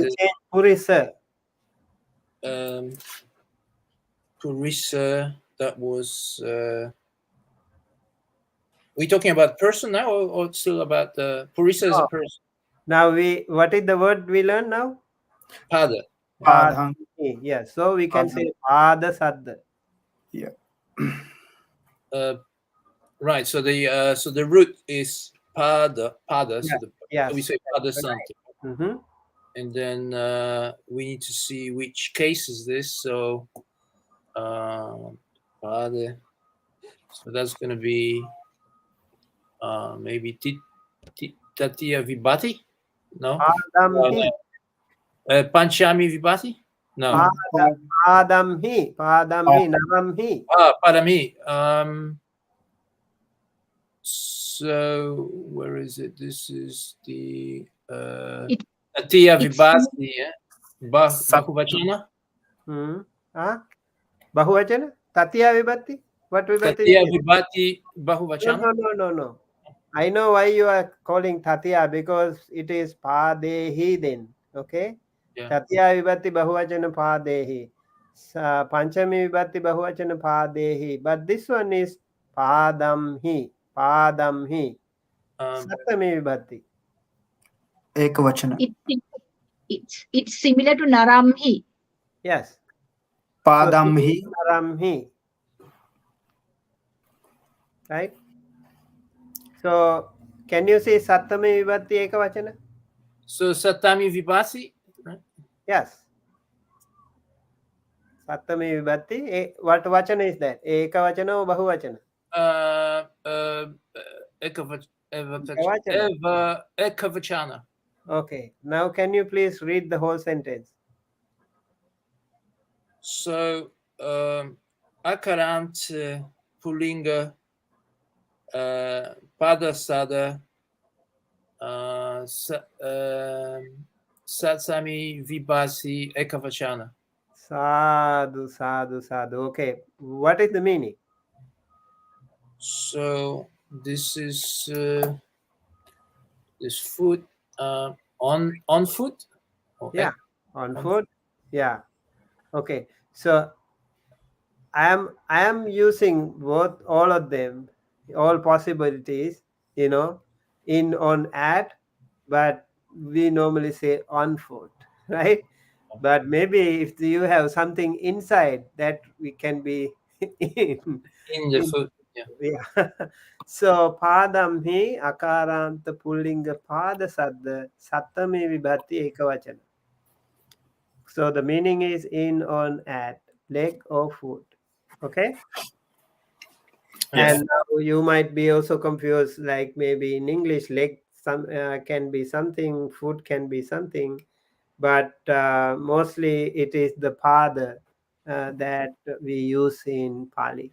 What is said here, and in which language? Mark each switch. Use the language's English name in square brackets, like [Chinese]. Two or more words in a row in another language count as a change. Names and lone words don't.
[English] we change purisa. Purisa, that was we talking about person now or still about Purisa as a person? Now what is the word we learn now? Pada. Padang. Yeah, so we can say [Pali] pada sadda. [English] Yeah. Right. So the root is pada. Yeah. So we say [Pali] pada santa. [English] Mm-hmm. And then we need to see which case is this. So pada. So that's going to be maybe [Pali] Tatiya Vibhati? [English] No. Padamhi. [Pali] Panchami Vibhati? [English] No. [Pali] Padamhi. Naramhi. [English] Parami. So where is it? This is the [Pali] Tatiya Vibhati. [English] Bahuvachana? [Pali] Bahuvachana? Tatiya vibhati? What vibhati? Tatiya Vibhati Bahuvachana? [English] No. I know why you are calling Tatiya, because it is Padehi then. Okay? Yeah. [Pali] Tatiya vibhati bahuvachana Padehi. Panchami vibhati bahuvachana Padehi. [English] But this one is Padamhi. [Pali] Saptami vibhati. [English] Ekavachana. It's similar to Naramhi. Yes. Padamhi. So, Naramhi. Right? So, can you say [Pali] Sattami vibhati ekavachana? [English] So [Pali] Satami Vibhati? [English] Right? Yes. [Pali] Sattami vibhatti. [English] What vachana is that? [Pali] Eka vachana [English] or bahuvachana? Ekavachana. Okay. Now can you please read the whole sentence? So, [Pali] Akarantha Pulinga Padasada Satsami Vibhasi Ekavachana. Sadhu, sadhu, sadhu. [English] Okay. What is the meaning? So this is this food on foot. Okay. Yeah. On foot. Yeah. Okay. So I am using both, all of them, all possibilities, in, on, at, but we normally say on foot, right? But maybe if you have something inside, that we can be in the foot. Yeah. So [Pali] padam hi akaranta pullinga pada sadda sattami vibhatti ekavachana. [English] So the meaning is in, on, at, leg or foot. Okay. Yes. And now you might be also confused, like maybe in English, leg can be something, foot can be something, but mostly it is the pada that we use in Pali.